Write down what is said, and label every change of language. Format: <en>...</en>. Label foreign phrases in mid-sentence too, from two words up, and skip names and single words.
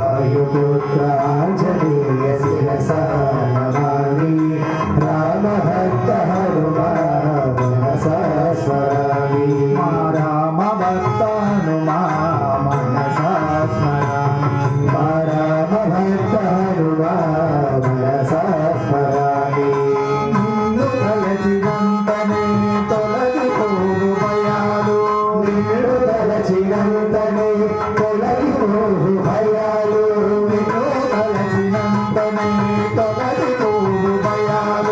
<sa>वायुपुत्राञ्जनेय शिरसा नमामि रामभक्त हनुमान् मनसा स्मरामि रामभक्त हनुमान् मनसा स्मरामि रामभक्त हनुमान् मनसा स्मरामि</sa> <te>నిన్ను తలచినంతనే తొలగిపోవు భయాలు నిన్ను తలచినంతనే తొలగిపోవు భయాలు నిన్ను తలచినంతనే తొలగిపోవు భయాలు</te>